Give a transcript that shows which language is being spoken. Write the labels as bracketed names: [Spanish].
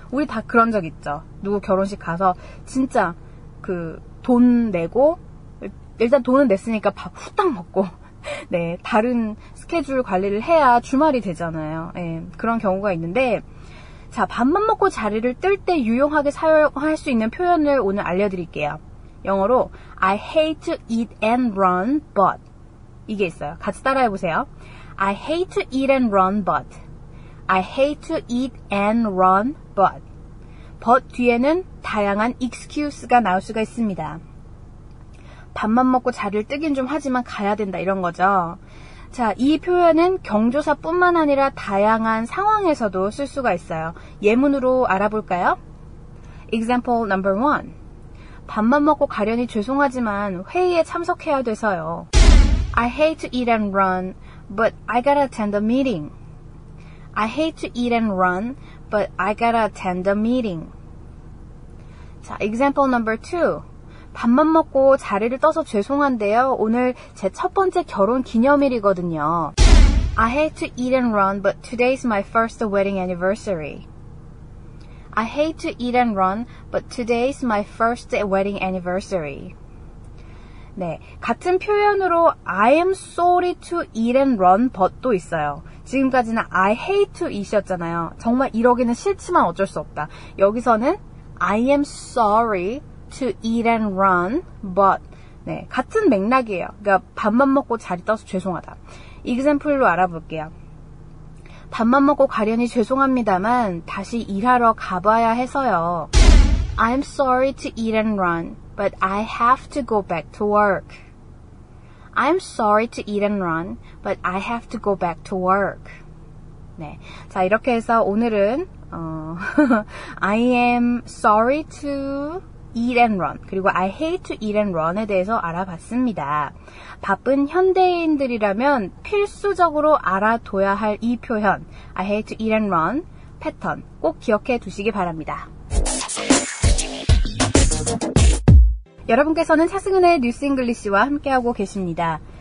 [Korean] 우리 다 그런 적 있죠. 누구 결혼식 가서 진짜 돈 내고 일단 돈은 냈으니까 밥 후딱 먹고 네, 다른 스케줄 관리를 해야 주말이 되잖아요. 네, 그런 경우가 있는데 자, 밥만 먹고 자리를 뜰 때 유용하게 사용할 수 있는 표현을 오늘 알려드릴게요. 영어로 [English] I hate to eat and run but [Korean] 이게 있어요. 같이 따라해보세요. [English] I hate to eat and run but I hate to eat and run but but [Korean] 뒤에는 다양한 excuse가 나올 수가 있습니다. 밥만 먹고 자리를 뜨긴 좀 하지만 가야 된다 이런 거죠. 자, 이 표현은 경조사뿐만 아니라 다양한 상황에서도 쓸 수가 있어요. 예문으로 알아볼까요? [English] Example number 1. [Korean] 밥만 먹고 가려니 죄송하지만 회의에 참석해야 돼서요. [English] I hate to eat and run, but I gotta attend a meeting. I hate to eat and run, but I gotta attend a meeting. 자, example number 2. [Korean] 밥만 먹고 자리를 떠서 죄송한데요. 오늘 제 첫 번째 결혼 기념일이거든요. [English] I hate to eat and run, but today's my first wedding anniversary. I hate to eat and run, but today's my first wedding anniversary. [Korean] 네, 같은 표현으로 [English] I am sorry to eat and run but [Korean] 도 있어요. 지금까지는 [English] I hate to eat [Korean] 이었잖아요. 정말 이러기는 싫지만 어쩔 수 없다. 여기서는 [English] I am sorry to eat and run but [Korean] 네, 같은 맥락이에요. 그러니까 밥만 먹고 자리 떠서 죄송하다. example로 알아볼게요. 밥만 먹고 가려니 죄송합니다만 다시 일하러 가봐야 해서요. [English] I'm sorry to eat and run, but I have to go back to work. I'm sorry to eat and run, but I have to go back to work. [Korean] 네, 자 이렇게 해서 오늘은 [English] I am sorry to eat and run [Korean] 그리고 [English] I hate to eat and run [Korean] 에 대해서 알아봤습니다. 바쁜 현대인들이라면 필수적으로 알아둬야 할 이 표현 [English] I hate to eat and run [Korean] 패턴 꼭 기억해 두시기 바랍니다. 여러분께서는 차승은의 뉴스 잉글리시와 함께하고 계십니다.